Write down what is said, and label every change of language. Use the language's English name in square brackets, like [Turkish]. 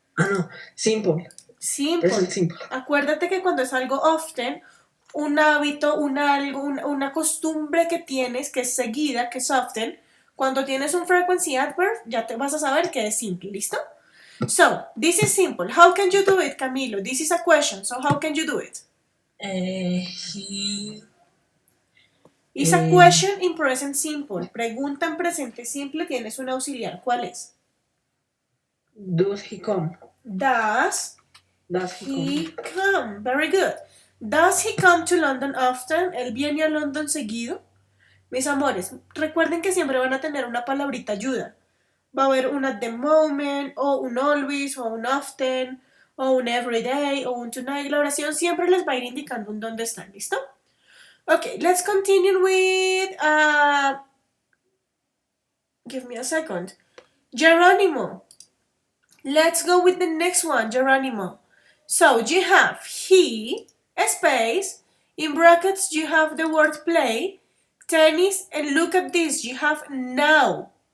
[English] Ah, no, simple. Simple. Present simple. [Spanish] Acuérdate que cuando es algo often, un hábito, una costumbre que tienes, que es seguida, que es often, cuando tienes un [English] frequency adverb, [Spanish] ya te vas a saber que es simple, ¿listo? [English] So, this is simple. How can you do it, Camilo? This is a question, so how can you do it? He It's a question in present simple. [Spanish] Pregunta en presente simple, tienes un auxiliar. ¿Cuál es? [English] does he come? Does He come? Very good. Does he come to London often? [Spanish] ¿Él viene a London seguido? Mis amores, recuerden que siempre van a tener una palabrita ayuda. Va a haber un [English] at the moment, [Spanish] o un always, o un often, o un everyday, o un tonight. La oración siempre les va a ir indicando en dónde están, ¿listo? [English] Okay, let's continue with, give me a second. Geronimo. Let's go with the next one, Geronimo. So you have he, space, in brackets you have the word play, tennis, and look at this, you have now.